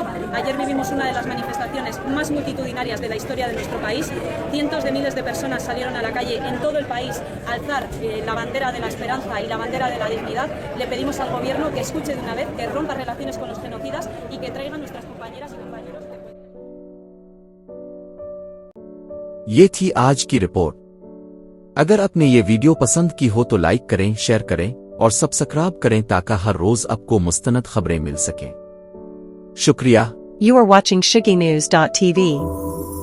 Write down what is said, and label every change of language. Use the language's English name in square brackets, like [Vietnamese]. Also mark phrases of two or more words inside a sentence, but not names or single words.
[Spanish] Ayer vivimos una de las manifestaciones más multitudinarias de la historia de nuestro país. Cientos de miles de personas salieron a la calle en todo el país a alzar la bandera de la esperanza y la bandera de la dignidad. Le pedimos al gobierno que escuche de una vez, que rompa relaciones con los genocidas y que traiga a nuestras compañeras y compañeros. [Hindi] ये थी आज की रिपोर्ट। अगर आपने ये वीडियो पसंद की हो तो लाइक करें, शेयर करें और सब्सक्राइब करें ताकि हर रोज आपको मुस्तनद खबरें मिल सकें। शुक्रिया। [English] You are watching shugipodcast.TV.